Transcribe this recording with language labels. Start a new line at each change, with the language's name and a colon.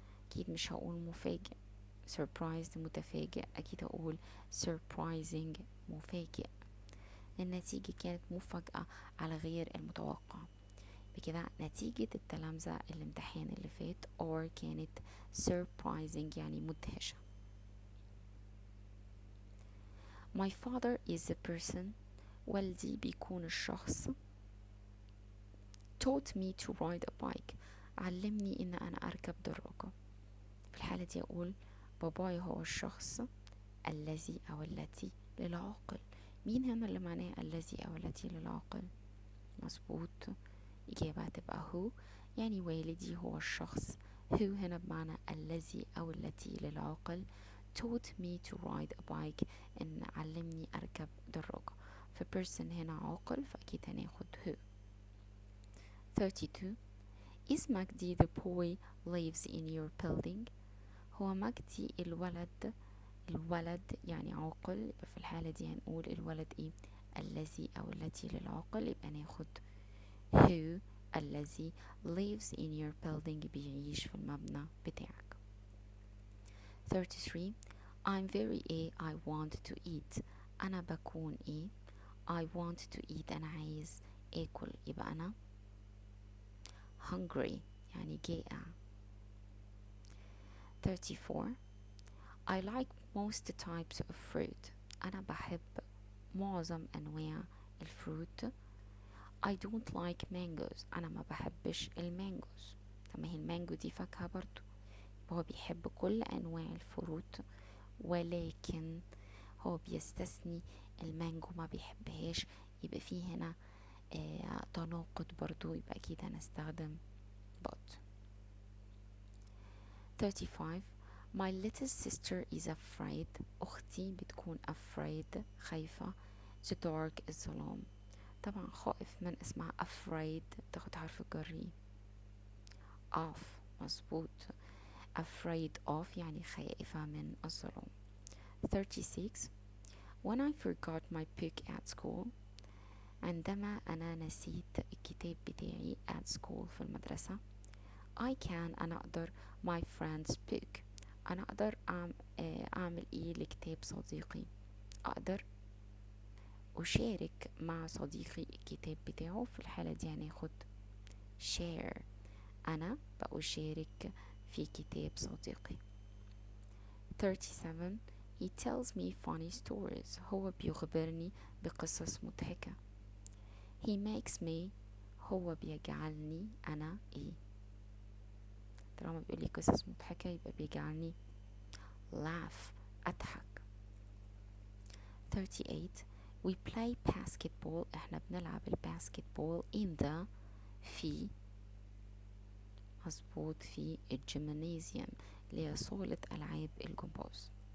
Arabic: أكيد مش هقول مفاجئ surprised متفاجئ، أكيد هقول surprising مفاجئ. النتيجة كانت مفاجأة على غير المتوقع. بكده نتيجة التلامذة الامتحان اللي فات or كانت surprising يعني مدهشة.
English: My father is a person
Arabic: والدي بيكون الشخص
English: taught me to ride a bike
Arabic: علمني ان انا اركب دراجة. في الحالة دي اقول باباي هو الشخص الذي او التي للعاقل. مين هنا اللي معناه الذي او التي للعاقل؟ مظبوط، إجابة هتبقى هو، يعني والدي هو الشخص. هو هنا بمعنى الذي أو التي للعاقل.
English: taught me to ride a bike
Arabic: إن علمني أركب دراجة. ف person هنا عاقل، فأكيد هناخد هو. 32
English: Is مجدي the boy lives in your building؟
Arabic: هو مجدي الولد يعني عاقل، يبقى في الحالة دي هنقول الولد ايه؟ الذي أو التي للعاقل، يبقى ناخد who الذي
English: lives in your building
Arabic: بيعيش في المبنى بتاعك.
English: 33 I'm very I want to eat
Arabic: أنا بكون ايه؟
English: I want to eat
Arabic: أنا عايز آكل، يبقى أنا
English: hungry
Arabic: يعني جائع.
English: 34 I like most types of fruit
Arabic: أنا بحب معظم أنواع الفروت.
English: I don't like mangoes
Arabic: أنا ما بحبش المانجوز. طب ما هي المانجو دي فاكهة برضو، هو بيحب كل أنواع الفروت ولكن هو بيستثني المانجو ما بيحبهاش، يبقى فيه هنا تناقض برضو، يبقى أكيد هنستخدم but.
English: 35 My little sister is afraid
Arabic: أختي بتكون
English: afraid خايفة the dark الظلام.
Arabic: طبعا خائف من اسمها afraid تاخد حرف الجر of. مظبوط، afraid of يعني خائفة من الظلام.
English: 36 When I forgot my book at school
Arabic: عندما أنا نسيت الكتاب بتاعي
English: at school
Arabic: في المدرسة.
English: I can
Arabic: أنا أقدر
English: my friend's book
Arabic: أنا أقدر أعمل إيه لكتاب صديقي؟ أقدر أشارك مع صديقي الكتاب بتاعه. في الحالة دي هناخد share أنا بأشارك في كتاب صديقي.
English: 37 He tells me funny stories
Arabic: هو بيخبرني بقصص مضحكة.
English: He makes me
Arabic: هو بيجعلني أنا إيه؟ طالما بيقولي قصص مضحكة يبقى بيجعلني laugh أضحك. 38
English: We play basketball
Arabic: احنا بنلعب الباسكتبول
English: in the
Arabic: في مظبوط في الجيمنازيوم اللي هي صالة ألعاب الجمباز.